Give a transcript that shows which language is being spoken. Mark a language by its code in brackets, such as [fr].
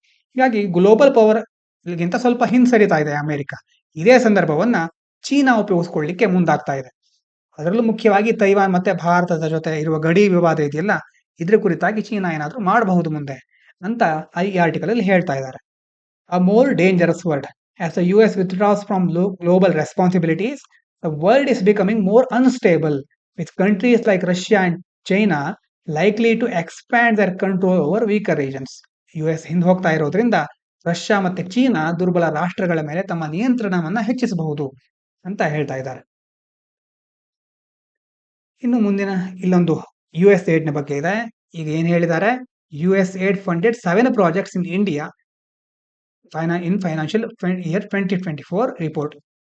[kn] ಹೀಗಾಗಿ global power ಗಿಂತ ಸ್ವಲ್ಪ ಹಿಂಸರಿತಾ ಇದೆ ಅಮೆರಿಕ. ಇದೇ ಸಂದರ್ಭವನ್ನ ಚೀನಾ ಉಪಯೋಗಿಸ್ಕೊಳ್ಳಿಕ್ಕೆ ಮುಂದಾಗ್ತಾ ಇದೆ. ಅದರಲ್ಲೂ ಮುಖ್ಯವಾಗಿ ತೈವಾನ್ ಮತ್ತೆ ಭಾರತದ ಜೊತೆ ಇರುವ ಗಡಿ ವಿವಾದ ಇದೆಯಲ್ಲ, ಇದ್ರ ಕುರಿತಾಗಿ ಚೀನಾ ಏನಾದ್ರೂ ಮಾಡಬಹುದು ಮುಂದೆ ಅಂತ ಈ ಆರ್ಟಿಕಲ್ ಅಲ್ಲಿ ಹೇಳ್ತಾ ಇದ್ದಾರೆ. [en] A more dangerous world. As the US withdraws from global responsibilities, the world is becoming more unstable, with countries like Russia and China likely to expand their control over weaker regions. [kn] US ಹಿಂದೆ ಹೋಗ್ತಾ ಇರೋದ್ರಿಂದ Russia ಮತ್ತೆ China ದುರ್ಬಲ ರಾಷ್ಟ್ರಗಳ ಮೇಲೆ ತಮ್ಮ ನಿಯಂತ್ರಣವನ್ನ ಹೆಚ್ಚಿಸಬಹುದು ಅಂತ ಹೇಳ್ತಾ ಇದ್ದಾರೆ. ಇನ್ನು ಮುಂದಿನ ಇಲ್ಲೊಂದು USAID ನ ಬಗ್ಗೆ ಇದೆ. ಈಗ ಏನ್ ಹೇಳಿದ್ದಾರೆ? [en] USAID funded 7 projects in India in financial year 2024 report.